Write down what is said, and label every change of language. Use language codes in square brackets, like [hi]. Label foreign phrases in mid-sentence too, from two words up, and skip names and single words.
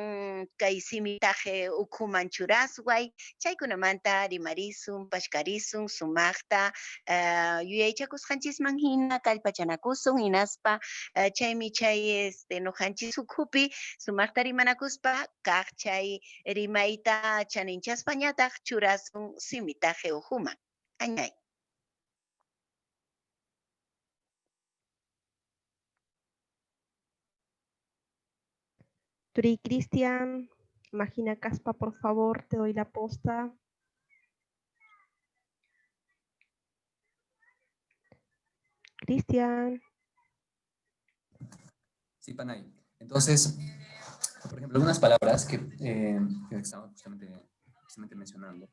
[qu] kay simitaje ukhuman churasway, chaykunamanta rimarisun, pashkarisun, sumaqta yuyaychakusqanchisman hina kallpachanakusun hinaspa chaymi chay nuqanchis ukhupi sumaqta rimanakuspa kaq chay rimayta chaninchaspa ñataq churasun simitaje ukhuman. Añay. [es] Turi Cristian, Magina Caspa, por favor, te doy la posta. Cristian. Sí, Panay. Entonces, por ejemplo, algunas palabras que estamos justamente mencionando.